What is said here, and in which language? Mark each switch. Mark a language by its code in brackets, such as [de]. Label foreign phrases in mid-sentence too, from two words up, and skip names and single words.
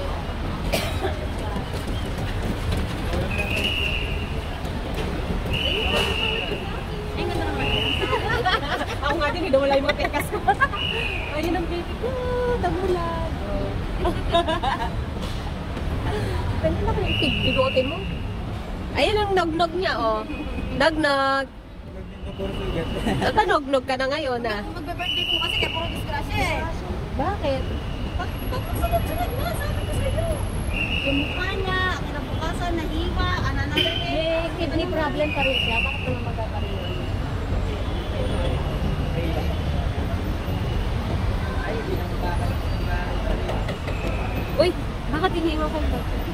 [tl] Ay, ganda naman. Ako nga din, wala yung mga tekas ko. Ayun ang baby ko, tabulag. Pwede na kung bigotin mo. Ayun ang nog-nog niya, oh. Nog-nog. Nog-nog ka na ngayon, ah. Magbe-birthday po kasi kaya puro disgrasya eh. Bakit? Sunod-sunod na, sabi ko sa'yo. Yung mukha niya, kinabukasan, nahiwa, [en] another day. [tl] May [en] kidney problem [tl] pa rin siya. Bakit naman magkakaroon yun? Uy, bakit iniiwan ko ba?